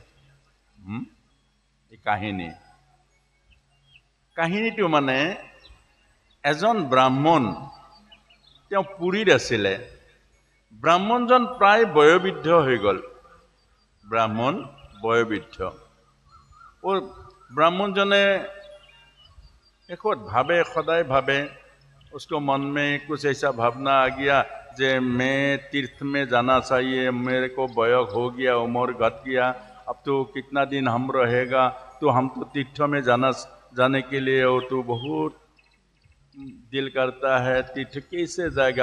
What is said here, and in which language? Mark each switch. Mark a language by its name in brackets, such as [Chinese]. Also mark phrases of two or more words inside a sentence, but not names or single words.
[Assamese] এই কাহিনীটো মানে এজন ব্ৰাহ্মণ, তেওঁ পুৰীত আছিলে। ব্ৰাহ্মণজন প্ৰায় বয়োবৃদ্ধ হৈ গ'ল। ব্ৰাহ্মণ বয়োবৃদ্ধ। ব্ৰাহ্মণজনে শেষত সদায় ভাবে, [Hindi] उसको मन में कुछ ऐसा भावना आ गया जे मैं तीर्थ में जाना चाहिए, मेरे को बयस हो गया, उम्र घट गया, अब तो कितना दिन हम रहेगा, तो हम तो तीर्थ में जाने के लिए हो, तो बहुत दिल करता है, तीर्थ कैसे जाएगा।